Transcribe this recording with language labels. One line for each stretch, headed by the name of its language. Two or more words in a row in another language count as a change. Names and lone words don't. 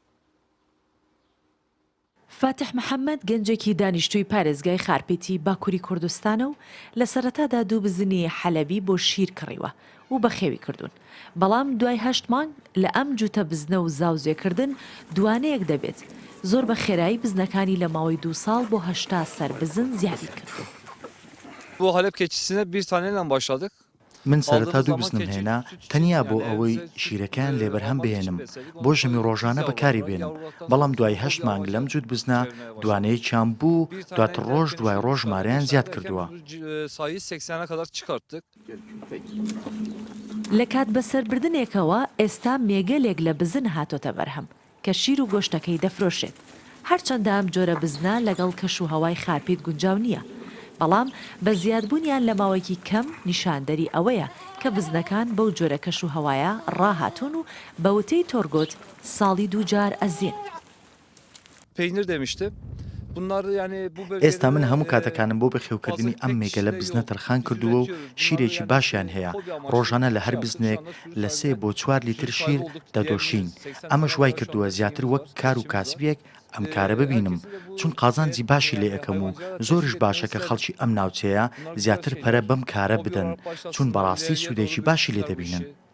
Central Kurdish: فاتح محەممەد گەنجێکی دانیشتووی پارێزگای خارپێتی باکووری کوردستانە و لە سەرەتادا دوو بزنی حەلەبی بۆ شیر کڕیوە و بەخێوی کردوون بەڵام دوای 8 مانگ لە ئەم جوتە بزنە و زاوزێکردن دوانەیەک دەبێت زۆر بە خێرایی بزنەکانی لە ماوەی 2 ساڵ بۆ 80 سەربزن زیادی کردو.
Turkish: Bu Halep keçisine bir taneyle başladık.
Central Kurdish: من سەرەتا دوو بزنم هێنا تەنیا بۆ ئەوەی شیرەکان لێبەرهەم بهێنم بۆ ژەمی ڕۆژانە بەکاری بێنم بەڵام دوای 8 مانگ لەم جووت بزنە دوانەیەکیان بوو دواتر ڕۆژ دوای ڕۆژ ژمارەیان زیاد کردووە. لە کات بەسەربردنێکەوە ئێستا مێگەلێک لە بزن هاتۆتە بەرهەم کە شیر و گۆشتەکەی دەفرۆشێت هەرچەندە ئەم جۆرە بزنە لەگەڵ کەش و هەوای خارپیت گونجاو نییە. بەڵام بە زیادبوونیان لە ماوەیەکی کەم نیشاندەری ئەوەیە کە بزنەکان بەو جۆرە کەش و هەوایە ڕاهاتون و بە وتەی تۆرگۆت ساڵی دووجار ئەزین.
Turkish: Peynir demişti. Bunlar yani bu
Central Kurdish: ئێستا من هەموو کاتەکانم بۆ بەخێوکردنی ئەم مێگەلە بزنە تەرخان کردووە و شیرێکی باشیان هەیە. ڕۆژانە لە هەر بزنێک لە 3 بۆ 4 لیتر شیر دەدۆشین. ئەمەش وای کردووە زیاتر وەک کار و کاسبیەک ئەم کارە ببینم، چون قازانجی باشی لێ ئەەکەم و زۆرش باشە کە خەڵکی ئەم ناوچەیە زیاتر پەرە بەم کارە بدەن، چون بەڕاستی سوودێکی باشی لێ دەبینن.